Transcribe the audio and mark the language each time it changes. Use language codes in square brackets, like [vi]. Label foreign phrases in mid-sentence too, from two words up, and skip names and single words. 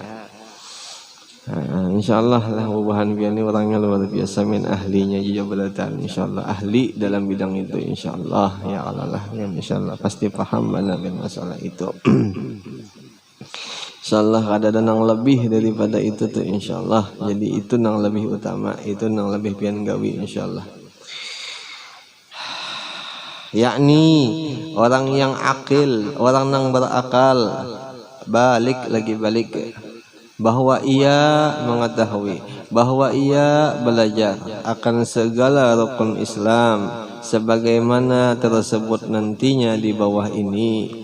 [id] Insyaallah lah bubahan ini orangnya luar biasa, min ahlinya juga beratan, insyaallah ahli dalam bidang itu, insyaallah ya Allah lah, insyaallah pasti paham mana masalah itu. [bjn] Insyaallah ada nang lebih daripada itu tuh, insyaallah. Jadi itu nang lebih utama, itu nang lebih pian gawi, insyaallah. [id] Yakni orang yang akil, orang nang berakal, balik bahwa ia mengetahui, bahwa ia belajar akan segala rukun Islam sebagaimana tersebut nantinya di bawah ini.